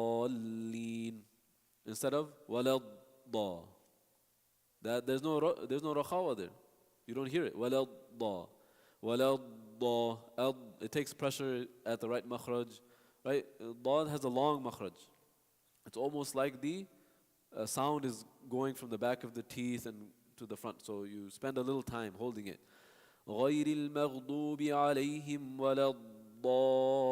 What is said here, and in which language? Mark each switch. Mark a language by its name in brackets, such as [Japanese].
[Arabic] الضالين [English] instead of [Arabic] ولا الضا. [English] That there's no rakhawa there. You don't hear it. [Arabic] ولا الضا. ولا الضا. [English] It takes pressure at the right makhraj. Right? Dad has a long makhraj. It's almost like the sound is going from the back of the teeth and to the front. So you spend a little time holding it. [Arabic] غير المغضوب عليهم ولا الضالين.